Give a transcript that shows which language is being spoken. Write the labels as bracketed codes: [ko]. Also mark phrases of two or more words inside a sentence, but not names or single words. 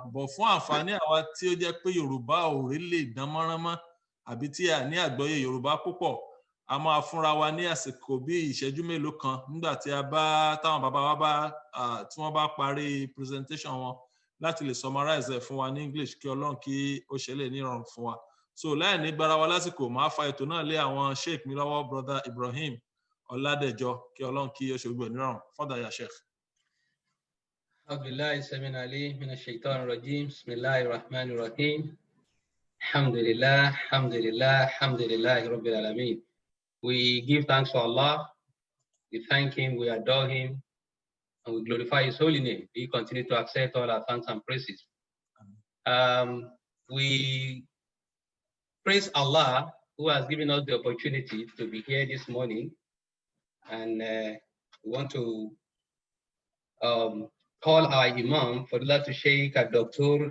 [yo] Bọ̀ fún àǹfààní àwa tí ó jẹ́ pé Yorùbá ò rí lè dán mọ́rán mọ́, àbí tí a ní àgbọ́yé Yorùbá púpọ̀, a máa fúnra wa ní àsìkò bí ìṣẹ́jú mélòó kan nígbà tí táwọn bàbá wa tí wọ́n bá parí presentation wọn láti lè summarize ẹ̀ fún wa ní English, kí Ọlọ́run kí ó ṣe lè nírọ̀rùn fún wa. So láì ní gbára wa lásìkò, máa fa ètò náà lé àwọn sheikh mi lọ́wọ́, brother Ibrahim Ọládẹjọ, kí Ọlọ́run kí ó ṣe gbogbo nírọ̀rùn. [en] Further [ar] يا شيخ. أعوذ بالله السميع العليم من الشيطان الرجيم بسم الله الرحمن الرحيم الحمد لله رب العالمين. [en] We give thanks to Allah, we thank Him, we adore Him, and we glorify His holy name. He continue to accept all our thanks and praises. We praise Allah who has given us the opportunity to be here this morning, and we want to call our Imam, Fadilatu Sheikh Dr.